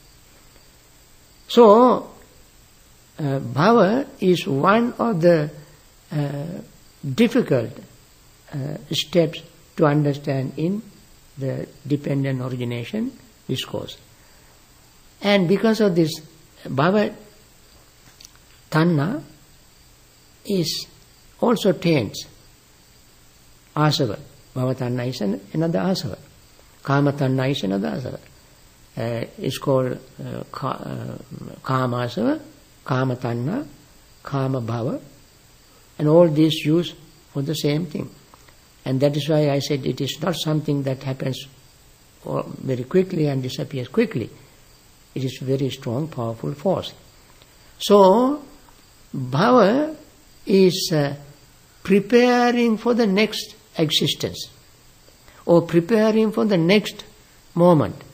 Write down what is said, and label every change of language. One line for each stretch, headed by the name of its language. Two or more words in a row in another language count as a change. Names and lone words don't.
English: So, bhava is one of the difficult steps to understand in the dependent origination discourse. And because of this,
Pali: bhava tanha
English: is also taints asava.
Pali: Bhava tanha
English: is another asava.
Pali: Kama tanha
English: is another asava. It's called
Pali: kama asava, kama tanha, kama bhava,
English: and all these used for the same thing. And that is why I said it is not something that happens very quickly and disappears quickly. It is very strong, powerful force. So, bhava is preparing for the next existence, or preparing for the next moment.